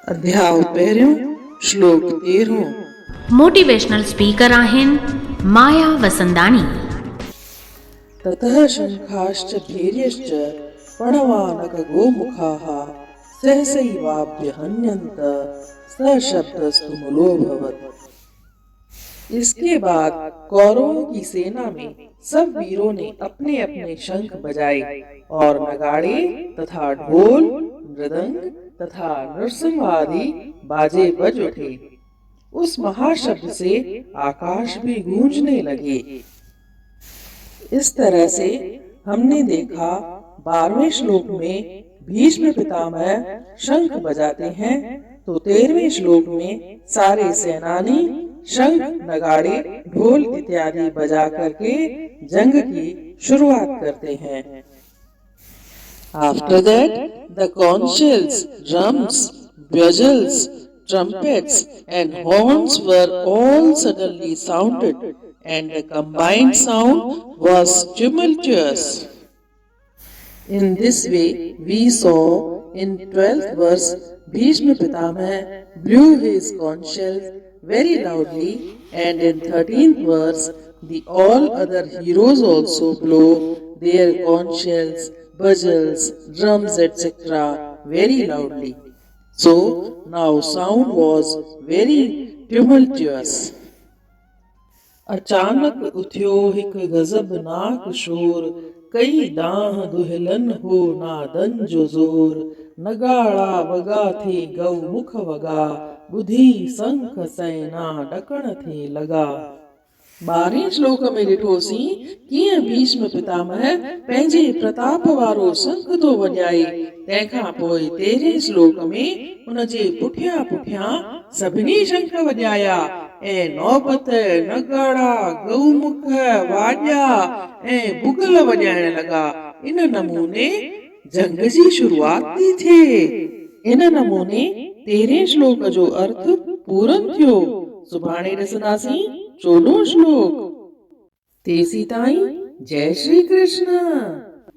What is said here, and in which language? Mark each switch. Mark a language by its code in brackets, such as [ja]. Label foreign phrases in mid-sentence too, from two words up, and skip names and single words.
[sd] ध्याउ पहिरियों श्लोक 13 [en] motivational speaker [sd] आहिनि माया वसंदानी। [sa] ततः शंखाश्च भैर्यश्च प्रणवानक गोमुखाः सहसैवाभ्यहन्यन्त सशब्दस्तु मूलोऽभवत्। [hi] इसके बाद कौरवों की सेना में सब वीरों ने अपने अपने शंख बजाए और नगाड़े तथा ढोल मृदंग तथा नृसिंह आदि बाजे बज उठे। उस महाशब्द से आकाश भी गूंजने लगे। इस तरह से हमने देखा 12वें श्लोक में भीष्म पितामह शंख बजाते हैं, तो 13वें श्लोक में सारे सेनानी शंख नगाड़े ढोल इत्यादि बजा करके जंग की शुरुआत करते हैं। [en] After that, the conch shells, drums, bugles, trumpets, and horns were all suddenly sounded, and the combined sound was tumultuous. In this way, we saw in 12th verse, Bhishma Pitamah blew his conch shells very loudly, and in 13th verse, the all other heroes also blow their conch shells, bugles, drums, etc. very loudly. So now sound was very tumultuous. [sd] अचानक उठ्यो हिक गजबनाक शोर, कई डाह दुहलन हो नादन जो जोर, नगाड़ा वगा थे गौ मुख वगा, बुधी शंख सैना डकण थे लगा। 12वें श्लोक में ॾिठोसीं कीअं भीष्म पितामह पंहिंजे प्रताप वारो शंख तो वॼाए। तंहिंखां पोइ 13वें श्लोक में उनजे पुठियां पुठियां सभिनी शंख वॼाया ऐं नौबत नगाड़ा गौमुख वाॼा ऐं भुगल वॼाइण लॻा। इन नमूने जंग जी शुरुआत थी थिए। इन नमूने 13वें श्लोक जो अर्थ पूरन थियो। सुभाणे ॾिसंदासीं 14 श्लोक। तेसी ताईं जय श्री कृष्ण।